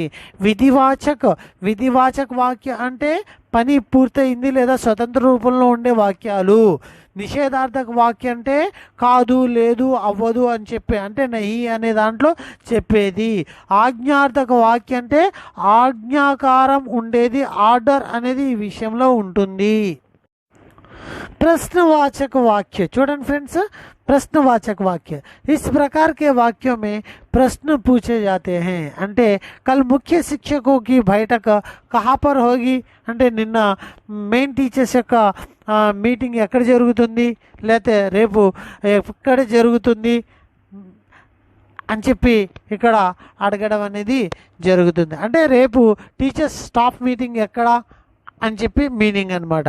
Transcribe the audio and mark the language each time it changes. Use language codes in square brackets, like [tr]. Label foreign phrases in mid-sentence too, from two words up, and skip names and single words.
[te] విధివాచక వాక్య అంటే పని పూర్తయింది లేదా స్వతంత్ర రూపంలో ఉండే వాక్యాలు. నిషేధార్థక వాక్య అంటే కాదు, లేదు, అవ్వదు అని చెప్పి, అంటే నహి అనే దాంట్లో చెప్పేది. ఆజ్ఞార్థక వాక్య అంటే ఆజ్ఞాకారం ఉండేది, ఆర్డర్ అనేది ఈ విషయంలో ఉంటుంది. [hi] प्रश्नवाचक वाक्य. [te] చూడండి ఫ్రెండ్స్, [hi] प्रश्नवाचक वाक्य, इस प्रकार के वाक्यों में प्रश्न पूछे जाते हैं. [te] అంటే [hi] कल मुख्य शिक्षकों की बैठक कहाँ पर होगी [te] అంటే నిన్న [en] main teachers [te] యొక్క మీటింగ్ ఎక్కడ జరుగుతుంది, లేకపోతే రేపు ఎక్కడ జరుగుతుంది అని చెప్పి ఇక్కడ అడగడం అనేది జరుగుతుంది. అంటే రేపు [en] teachers staff meeting [te] ఎక్కడ అని చెప్పి మీనింగ్ అనమాట.